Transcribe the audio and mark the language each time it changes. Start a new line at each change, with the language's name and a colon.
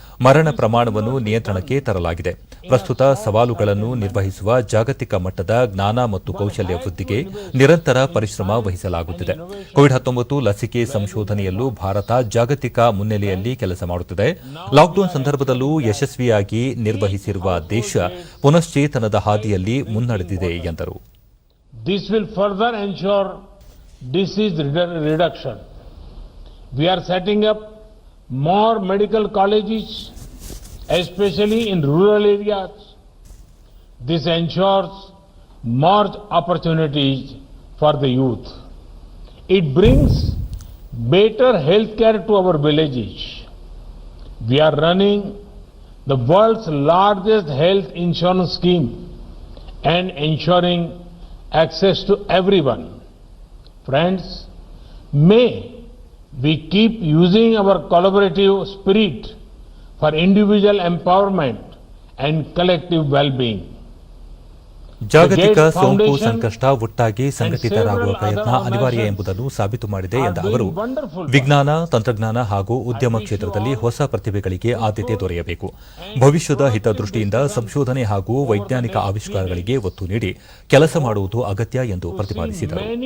Kannada: ಮರಣ ಪ್ರಮಾಣವನ್ನು ನಿಯಂತ್ರಣಕ್ಕೆ ತರಲಾಗಿದೆ. ಪ್ರಸ್ತುತ ಸವಾಲುಗಳನ್ನು ನಿರ್ವಹಿಸುವ ಜಾಗತಿಕ ಮಟ್ಟದ ಜ್ಞಾನ ಮತ್ತು ಕೌಶಲ್ಯ ವೃದ್ಧಿಗೆ ನಿರಂತರ ಪರಿಶ್ರಮ ವಹಿಸಲಾಗುತ್ತಿದೆ. ಕೋವಿಡ್-19 ಲಸಿಕೆ ಸಂಶೋಧನೆಯಲ್ಲೂ ಭಾರತ ಜಾಗತಿಕ ಮುನ್ನೆಲೆಯಲ್ಲಿ ಕೆಲಸ ಮಾಡುತ್ತಿದೆ. ಲಾಕ್ಡೌನ್ ಸಂದರ್ಭದಲ್ಲೂ ಯಶಸ್ವಿಯಾಗಿ ನಿರ್ವಹಿಸಿರುವ ದೇಶ ಪುನಶ್ಚೇತನದ ಹಾದಿಯಲ್ಲಿ ಮುನ್ನಡೆದಿದೆ ಎಂದರು.
English: This will further ensure disease reduction. We are setting up more medical colleges, especially in rural areas. This ensures more opportunities for the youth. It brings better health care to our villages. We are running the world's largest health insurance scheme and ensuring access to everyone. Friends, may we keep using our collaborative spirit for individual empowerment and collective well-being.
Kannada: ಜಾಗತಿಕ ಸೋಂಕು ಸಂಕಷ್ಟ ಒಟ್ಟಾಗಿ ಸಂಘಟಿತರಾಗುವ ಪ್ರಯತ್ನ ಅನಿವಾರ್ಯ ಎಂಬುದನ್ನು ಸಾಬೀತು ಮಾಡಿದೆ ಎಂದ ಅವರು, ವಿಜ್ಞಾನ, ತಂತ್ರಜ್ಞಾನ ಹಾಗೂ ಉದ್ಯಮ ಕ್ಷೇತ್ರದಲ್ಲಿ ಹೊಸ ಪ್ರತಿಭೆಗಳಿಗೆ ಆದ್ಯತೆ ದೊರೆಯಬೇಕು. ಭವಿಷ್ಯದ ಹಿತದೃಷ್ಟಿಯಿಂದ ಸಂಶೋಧನೆ ಹಾಗೂ ವೈಜ್ಞಾನಿಕ ಆವಿಷ್ಕಾರಗಳಿಗೆ ಒತ್ತು ನೀಡಿ ಕೆಲಸ ಮಾಡುವುದು ಅಗತ್ಯ ಎಂದು ಪ್ರತಿಪಾದಿಸಿದರು.